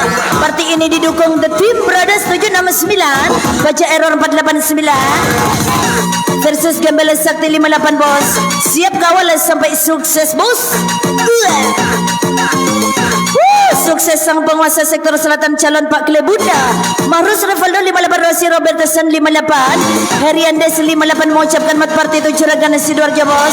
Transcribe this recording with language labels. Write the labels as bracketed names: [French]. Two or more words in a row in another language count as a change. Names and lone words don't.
[Indonesian] Party ini didukung The Team Brothers 769 Baja Error 489 versus Gembel Sakti 58 Bos. Siap kawal sampai sukses bos. Sukses sang penguasa sektor selatan calon Pak Klebunda Mahrus Revaldo 58 Rosi Robertson 58 Heriandes 58 mengucapkan mat party itu Juragan Sidoarjo Bos.